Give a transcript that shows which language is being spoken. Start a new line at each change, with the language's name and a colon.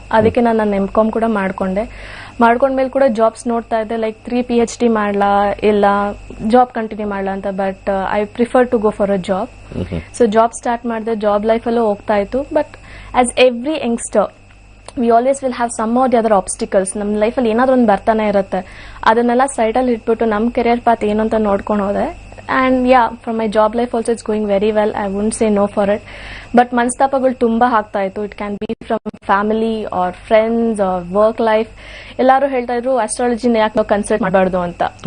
Kannada: ಅದಕ್ಕೆ ನಾನು ನನ್ನ MCOM ಕೂಡ ಮಾಡ್ಕೊಂಡ್ಮೇಲೆ ಕೂಡ ಜಾಬ್ಸ್ ನೋಡ್ತಾ ಇದ್ದೆ, ಲೈಕ್ 3 PhD ಮಾಡ್ಲಾ ಇಲ್ಲ ಜಾಬ್ ಕಂಟಿನ್ಯೂ ಮಾಡ್ಲಾ ಅಂತ.
English: But I prefer to go for a job.
Kannada: So job start ಮಾಡಿದೆ, ಜಾಬ್ ಲೈಫ್ ಅಲ್ಲೂ ಹೋಗ್ತಾ ಇತ್ತು.
English: But as every youngster we always will have some or the other obstacles.
Kannada: ನಮ್ಮ ಲೈಫಲ್ಲಿ ಏನಾದ್ರೂ ಒಂದು ಬರ್ತಾನೆ ಇರುತ್ತೆ. ಅದನ್ನೆಲ್ಲ ಸೈಡಲ್ಲಿ ಇಟ್ಬಿಟ್ಟು ನಮ್ಮ ಕೆರಿಯರ್ ಪಾತ್ ಏನು ಅಂತ ನೋಡ್ಕೊಂಡು ಹೋದೆ.
English: And yeah, from my job life also it's going very well. I wouldn't say no for it. But
Kannada: ಮನಸ್ತಾಪಗಳು ತುಂಬಾ ಆಗ್ತಾ ಇತ್ತು.
English: It can be from family or friends or work life.
Kannada: ಎಲ್ಲಾರು ಹೇಳ್ತಾ ಇದ್ರು ಅಸ್ಟ್ರಾಲಜಿನ ಯಾಕೆ ನಾವು ಕನ್ಸಲ್ಟ್ ಮಾಡಬಾರ್ದು ಅಂತ.